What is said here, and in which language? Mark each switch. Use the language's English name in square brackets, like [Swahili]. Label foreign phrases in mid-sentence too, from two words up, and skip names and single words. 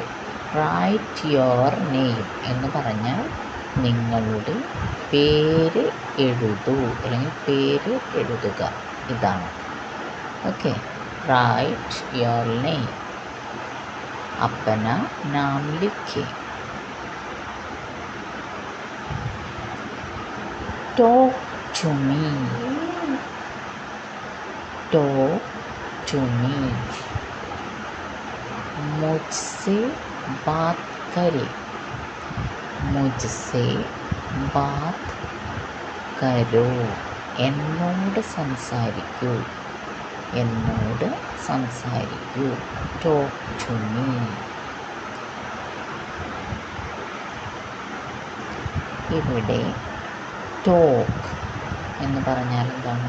[English] write your name [Malayalam] എന്ന് പറഞ്ഞാൽ നിങ്ങളുടെ പേര് എഴുതൂ അല്ലെങ്കിൽ പേര് എഴുതുക. ഇതാണ്. [English] ഓക്കെ. write your name. [Hindi] अपना नाम लिखें. [English] talk to me. talk to me. [Hindi] मुझसे बात करें. मुझसे बात करो. [Malayalam] എന്നോട് സംസാരിക്കൂ. [English] talk to me. [Malayalam] ഇവിടെ ടോക്ക് എന്ന് പറഞ്ഞാൽ എന്താണ്?